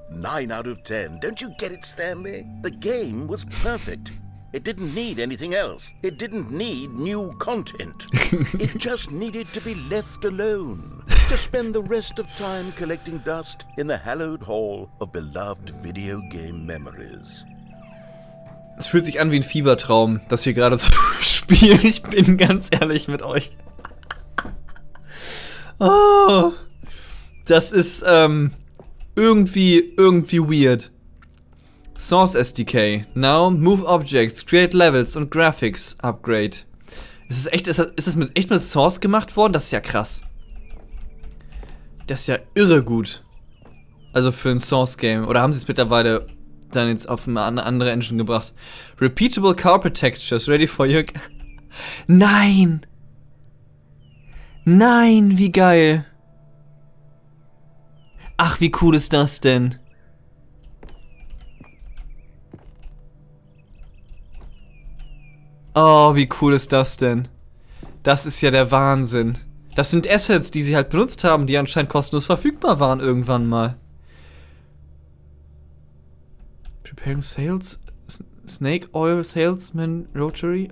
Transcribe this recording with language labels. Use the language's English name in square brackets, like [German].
[English] 9 out of 10. Don't you get it, Stanley? The game was perfect. It didn't need anything else. It didn't need new content. It just needed to be left alone, to spend the rest of time collecting dust in the hallowed hall of beloved video game memories. [German] Es fühlt sich an wie ein Fiebertraum, das hier gerade zu spielen. Ich bin ganz ehrlich mit euch. Oh, das ist irgendwie weird. [English] Source SDK. Now move objects, create levels und Graphics upgrade. [German] Ist das echt mit Source gemacht worden? Das ist ja krass. Das ist ja irre gut. Also für ein Source Game. Oder haben sie es mittlerweile dann jetzt auf eine andere Engine gebracht? [English] Repeatable Carpet Textures ready for your... [German] Nein! Nein, wie geil! Ach, wie cool ist das denn? Oh, wie cool ist das denn? Das ist ja der Wahnsinn. Das sind Assets, die sie halt benutzt haben, die anscheinend kostenlos verfügbar waren irgendwann mal. [English] Preparing Sales? Snake Oil Salesman Rotary?